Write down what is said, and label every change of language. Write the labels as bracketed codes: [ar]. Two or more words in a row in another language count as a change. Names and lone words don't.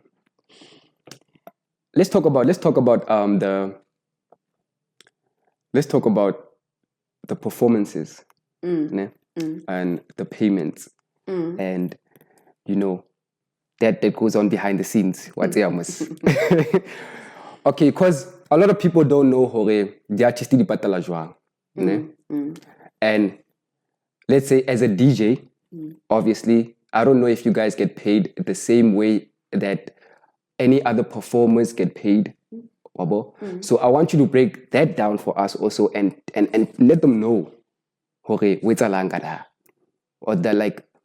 [en] Let's talk about the performances, and the payments, and that goes on behind the scenes. Okay, because a lot of people don't know the artist [tn] di patala jwang. [en] And let's say as a DJ, Obviously, I don't know if you guys get paid the same way that any other performers get paid. So I want you to break that down for us also and let them know or that like